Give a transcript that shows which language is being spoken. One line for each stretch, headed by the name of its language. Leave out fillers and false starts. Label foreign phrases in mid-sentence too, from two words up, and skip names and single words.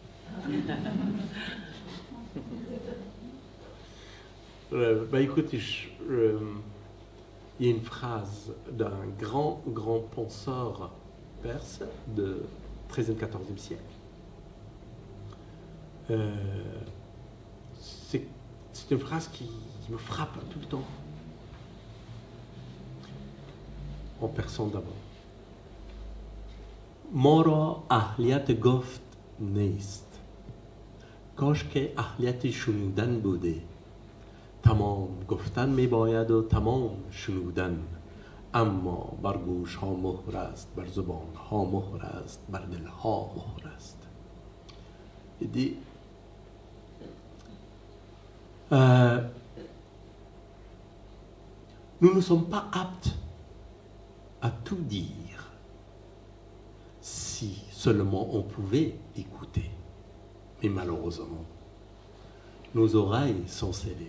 French: Bah écoutez, il y a une phrase d'un grand penseur perse de 13e, 14e siècle. C'est une phrase qui me frappe tout le temps. En persan d'abord.
Persian: مرا اهلیت گفت نیست. کاشکی اهلیت شنیدن بوده. تمام گفتن میباید و تمام شنودن اما بر گوش ها مهر است بر زبان ها مهر است بر دل ها مهر است.
French: Il dit nous ne sommes pas aptes à tout dire si seulement on pouvait écouter, mais malheureusement nos oreilles sont scellées.